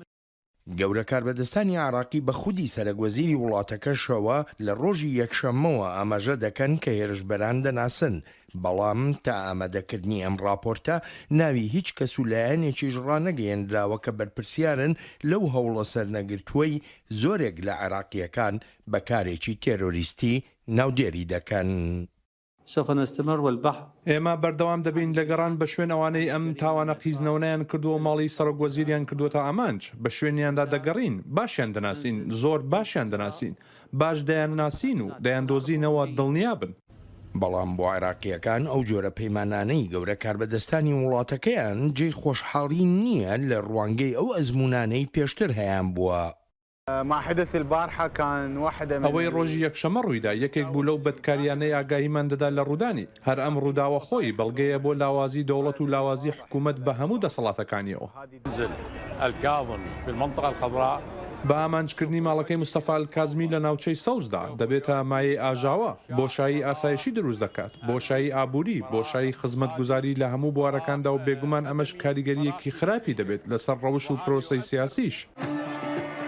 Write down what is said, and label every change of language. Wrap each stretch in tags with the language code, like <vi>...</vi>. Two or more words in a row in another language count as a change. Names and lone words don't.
<ckb>گەورە کاربەدەستانی عێراقی بە خودی سەرۆکوەزیری وڵاتەکەشەوە لە ڕۆژی یەکشەممەوە ئاماژە دەکەن کە هێرشبەران دەناسن. بەڵام تا ئامادەکردنی ئەم راپۆرتە ناوی هیچ کەس و لایەنێکیش ڕانەگەیەنراوە کە بەرپرسیارن لەو هەوڵە سەرنەگرتووەی زۆرێک لە عێراقیەکان بەکارێکی تێرۆریستی ناودێری دەکەن.</ckb> <ar>سوف نستمر والبحث.</ar> <ckb>ئێمە بەردەوام دەبین لە گەڕان بە شوێن ئەوانەی ئەم تاوانە قیزنەوەیان کردووە ماڵی سەرۆکوەزیریان کردووەتە ئامانج بە شوێنیاندا دەگەڕین باشیان دەناسین زۆر باشیان دەناسین باش دەیان ناسین و دەیان دۆزینەوە دڵنیابن. بەڵام بۆ عێراقیەکان ئەو جۆرە پەیمانانەی گەورە کاربەدەستانی وڵاتەکەیان جێی خۆشحاڵی نییە لە ڕوانگەی ئەو ئەزمونانەی پێشتر هەیان بووە.</ckb> <ar>ما حدث البارحة كان واحدة من</ar> <ckb>ئەوەی ڕۆژی یەکشەمە ڕوویدا یەکێک بوو لەو بەدکاریانەی ئاگاهیمان دەدا لە ڕوودانی هەر ئەم ڕووداوە خۆی بەڵگەیە بۆ لاوازی دەوڵەت و لاوازی حکوومەت بە هەموو دەسەڵاتەکانیەوە. بە ئامانجکردنی ماڵەکەی مستەفا کازمی لە ناوچەی سەوزدا دەبێتە مایەی ئاژاوە بۆشایی ئاسایشی دروست دەکات بۆشایی ئابووری بۆشایی خزمەتگوزاری لە هەموو بوارەکاندا و بێگومان ئەمەش کاریگەریەکی خراپی دەبێت لەسەر ڕەوش و پرۆسەی سیاسیش.</ckb>